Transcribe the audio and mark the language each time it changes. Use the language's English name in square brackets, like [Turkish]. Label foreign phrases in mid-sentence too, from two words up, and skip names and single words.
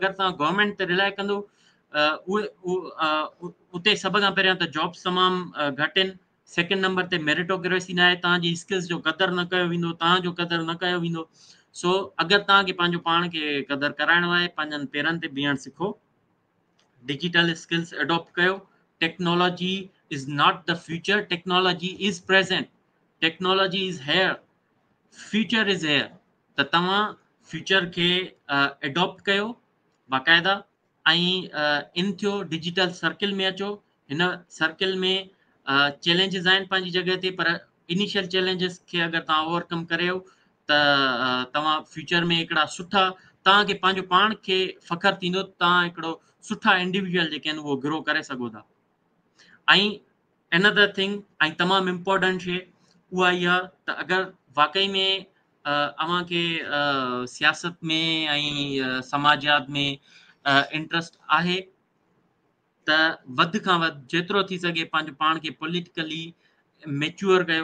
[Sindhi] अगरि तव्हां गवर्नमेंट ते रिलाए कंदो उते सभ खां पहिरियां त जॉब्स तमामु घटि आहिनि। [English] second number [Sindhi] ते मेरिटोक्रेसी न आहे। तव्हांजी स्किल्स जो क़दुरु न कयो वेंदो, तव्हांजो क़दुरु न कयो वेंदो। सो अगरि तव्हांखे पंहिंजो पाण खे क़दुरु कराइणो आहे पंहिंजनि पेरनि ते बीहणु सिखो। [English] digital skills [Sindhi] एडॉप्ट कयो। [English] Technology is not the future, technology is present, technology is here, future is here. [Sindhi] त तव्हां फ्यूचर खे एडॉप्ट कयो बाक़ाइदा ऐं इन थियो [English] digital circle [Sindhi] में अचो। हिन सर्किल में चैलेंजिस आहिनि पंहिंजी जॻह ते, पर [English] initial challenges [Sindhi] खे अगरि तव्हां ओवरकम करियो त तव्हां फ्यूचर में हिकिड़ा सुठा तव्हांखे पंहिंजो पाण खे फ़ख्रु थींदो। तव्हां हिकिड़ो सुठा इंडिविजुअल जेके आहिनि उहो ग्रो करे सघो था। ऐं [English] another thing [Sindhi] ऐं तमामु इम्पोर्टेंट शइ उहा इहा त अगरि वाकई में अव्हांखे सियासत में ऐं समाजियात में इंट्रस्ट आहे त वधि खां वधि जेतिरो थी सघे पंहिंजो पाण खे [English] politically mature [Sindhi] कयो।